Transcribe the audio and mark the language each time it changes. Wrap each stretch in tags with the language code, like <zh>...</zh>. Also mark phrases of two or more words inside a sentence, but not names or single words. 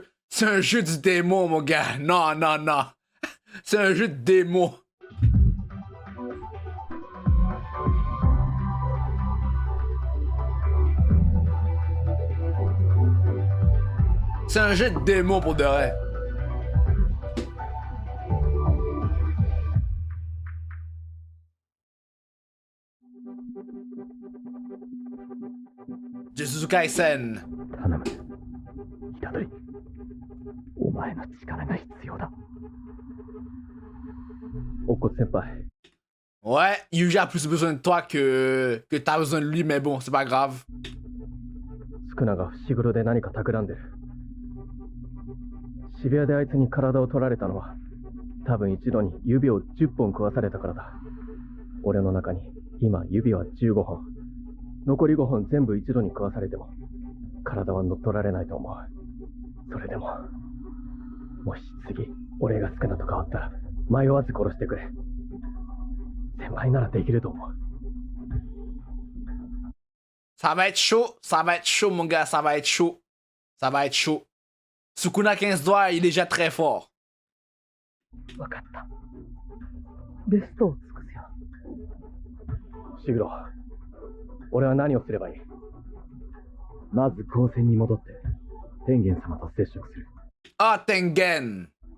<fr>C'est un jeu du démon, mon gars. Non, non, non. C'est un jeu de démon. C'est un jeu de démon pour de vrai. Jujutsu Kaisen.</fr> <ja>頼む。虎杖。お前の力が必要だ。乙骨先輩。</ja> <fr>Ouais, Yuji a plus besoin de toi que t'as besoin de lui, mais bon, c'est pas grave.</fr> <ja>宿儺が伏黒で何か企んでる。渋谷であいつに体を取られたのは多分一度に指を10本食わされたからだ。俺の中に今指は15本。残り5本全部一度に食わされても体は乗っ取られないと思う。それでももし次俺が宿儺と変わったら迷わず殺してくれ。先輩ならできると思う。</ja> <fr>Ça va être chaud, mon gars, ça va être chaud. Ça va être chaud. Sukuna 15 doigts, il est déjà très fort.</fr> <ja>わかった。ベストを尽くすよ。伏黒、俺は何をすればいい？まず高専に戻って天元様と接触する。</ja> <fr>Ah, Tengen!</fr>